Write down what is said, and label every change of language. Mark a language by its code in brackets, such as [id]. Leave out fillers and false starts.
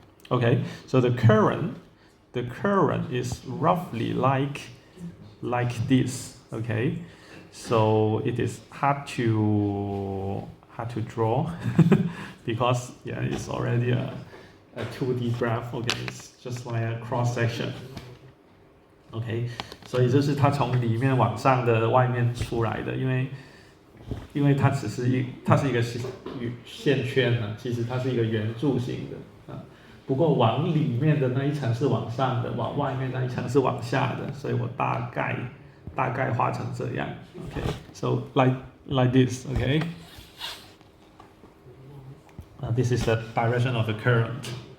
[en] Okay, so the current is roughly like this. Okay, so it is hard to draw because yeah, it's already a 2D graph. Okay, it's just like a cross section. [zh] OK， 所以就是它从里面往上的外面出来的，因为它是一个线圈呢，其实它是一个圆柱形的啊。不过往里面的那一层是往上的，往外面那一层是往下的，所以我大概画成这样。 [en] OK，so like this. OK， this is the direction of the current.